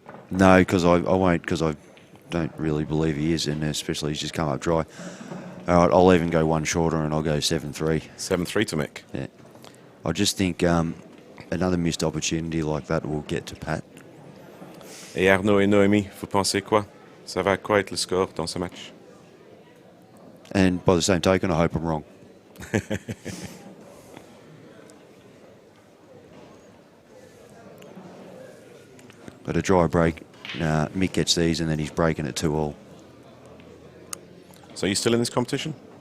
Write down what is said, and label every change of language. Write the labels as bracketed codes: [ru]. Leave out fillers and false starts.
[en] No, because I won't, because I don't really believe he is, and especially he's just come up dry. All right, I'll even go 1 shorter and I'll go 7-3. 7-3 to Mick. Yeah. I just think another missed opportunity like that will get to Pat. [fr] Et Arnaud et Noémie, vous pensez quoi? Ça va quoi être le score dans ce match? [en] And by the same token, I hope I'm wrong. But a dry break, Mick gets these and then he's breaking it 2-all. So are you still in this competition?